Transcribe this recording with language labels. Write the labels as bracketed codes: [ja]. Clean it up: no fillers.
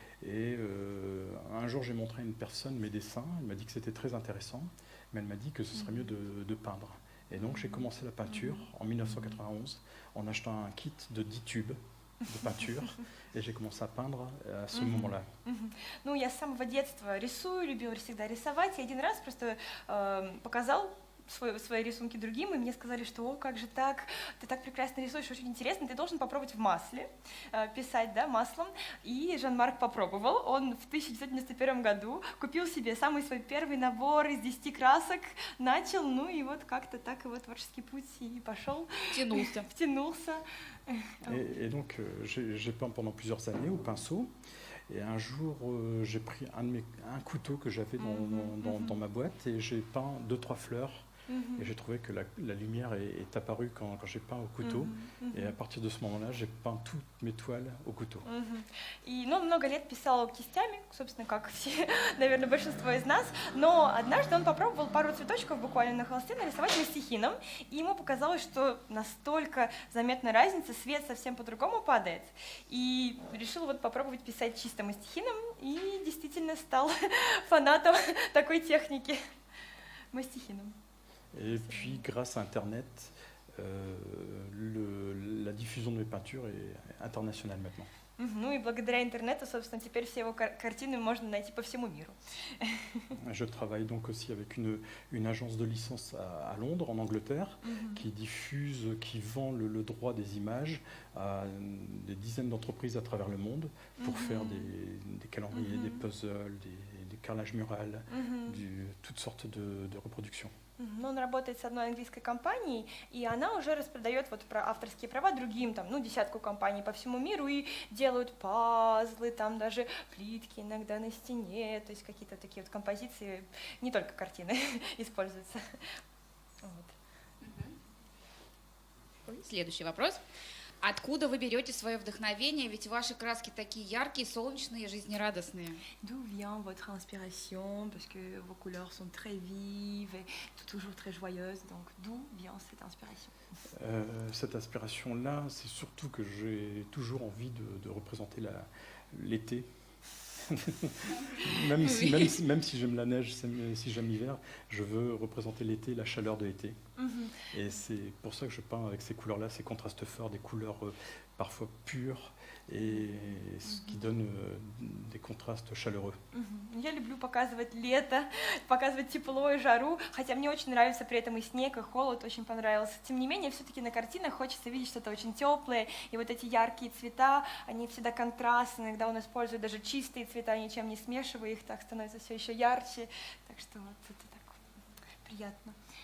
[fr] Et un jour, j'ai montré à une personne mes dessins. Elle m'a dit que c'était très intéressant, mais elle m'a dit que ce serait mieux de peindre. Et donc, j'ai commencé la peinture en 1991 en achetant un kit de 10 tubes de peinture. Et j'ai commencé à peindre à ce moment-là. [ru] Ну, я с самого детства рисую, любила всегда рисовать. И один раз просто показал свои рисунки другим, и мне сказали, что «О, как же так, ты так прекрасно рисуешь, очень интересно, ты должен попробовать в масле писать, да, маслом». И Жан-Марк попробовал, он в 1991 году купил себе самый свой первый набор из 10 красок, начал, ну и вот как-то так его творческий путь и пошел. Втянулся. [fr] Et donc, j'ai peint pendant plusieurs années au pinceau. Et un jour, j'ai pris un couteau que j'avais dans ma boîte et j'ai peint 2-3 fleurs. Et j'ai trouvé que la lumière est apparue quand j'ai peint au couteau. Et à partir de ce moment-là, j'ai peint toutes mes toiles au couteau. [ru] И, много лет писал кистями, собственно, как все, наверное, большинство из нас. Но однажды он попробовал пару цветочков буквально на холсте нарисовать мастихином. И ему показалось, что настолько заметна разница, свет совсем по-другому падает. И решил вот попробовать писать чисто мастихином. И действительно стал фанатом такой техники мастихином. [fr] Et puis, grâce à Internet, la diffusion de mes peintures est internationale maintenant. [ru] Ну и благодаря интернету, собственно, теперь все его картины можно найти по всему миру. [fr] Je travaille donc aussi avec une agence de licence à Londres, en Angleterre, qui diffuse, qui vend le droit des images à des dizaines d'entreprises à travers le monde pour faire des calendriers, des puzzles, des carrelages murales, toutes sortes de reproductions. [ru] Он работает с одной английской компанией, и она уже распродает вот про авторские права другим, там, десятку компаний по всему миру, и делают пазлы, там даже плитки иногда на стене, то есть какие-то такие вот композиции, не только картины используются. Следующий вопрос. Откуда вы берете свое вдохновение? Ведь ваши краски такие яркие, солнечные, жизнерадостные. [fr] D'où vient votre inspiration? Parce que vos couleurs sont très vives et toujours très joyeuses. Donc, d'où vient cette inspiration? Cette inspiration-là, c'est surtout que j'ai toujours envie de représenter l'été. même si j'aime la neige, si j'aime l'hiver, je veux représenter l'été, la chaleur de l'été. Et c'est pour ça que je peins avec ces couleurs-là, ces contrastes forts, des couleurs parfois pures et ce qui donne des contrastes chaleureux. [ru] Я люблю показывать лето, показывать тепло и жару, хотя мне очень нравится при этом и снег, и холод, очень понравился. Тем не менее, все-таки на картинах хочется видеть что-то очень теплое, и вот эти яркие цвета, они всегда контрастные, иногда он использует даже чистые цвета, ничем не смешивая их, так становится все еще ярче, так что вот это так приятно.